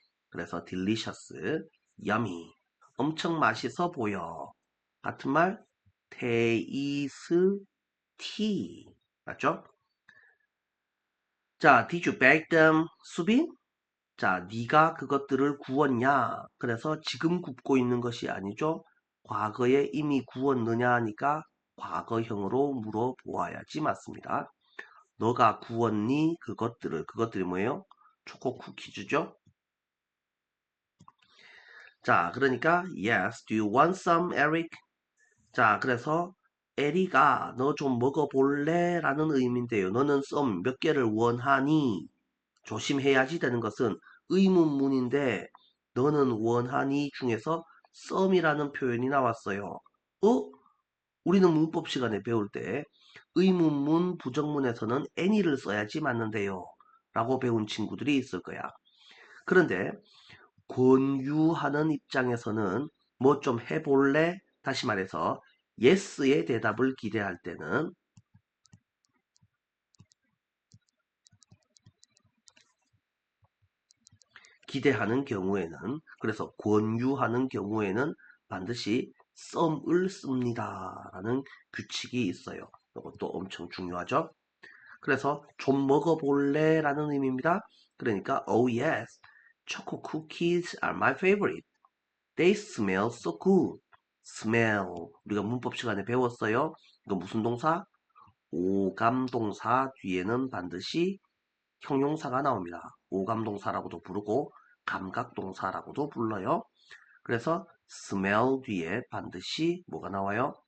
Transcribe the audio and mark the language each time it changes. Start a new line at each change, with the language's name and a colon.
Korean: 그래서 delicious, yummy 엄청 맛있어 보여. 같은 말 tasty 맞죠?
English: 자, did you bake them, 수빈?
Korean: 자, 네가 그것들을 구웠냐? 그래서 지금 굽고 있는 것이 아니죠. 과거에 이미 구웠느냐 하니까 과거형으로 물어보아야지 맞습니다. 너가 구웠니? 그것들이 뭐예요? 초코 쿠키즈죠.
English: 자, 그러니까 yes, do you want some, Eric?
Korean: 자, 그래서 에리가 너 좀 먹어볼래? 라는 의미인데요. 너는 some 몇 개를 원하니? 조심해야지 되는 것은 의문문인데 너는 원하니 중에서 some이라는 표현이 나왔어요. 우리는 문법 시간에 배울 때 의문문, 부정문에서는 any를 써야지 맞는데요. 라고 배운 친구들이 있을 거야. 그런데 권유하는 입장에서는 뭐 좀 해볼래? 다시 말해서 yes의 대답을 기대할 때는 기대하는 경우에는 그래서 권유하는 경우에는 반드시 some을 씁니다 라는 규칙이 있어요. 이것도 엄청 중요하죠. 그래서 좀 먹어볼래 라는 의미입니다.
English: 그러니까 oh yes, choco cookies are my favorite. They smell so good.
Korean: smell 우리가 문법 시간에 배웠어요. 이거 무슨 동사? 오감동사 뒤에는 반드시 형용사가 나옵니다. 오감동사라고도 부르고 감각동사라고도 불러요. 그래서 smell 뒤에 반드시 뭐가 나와요?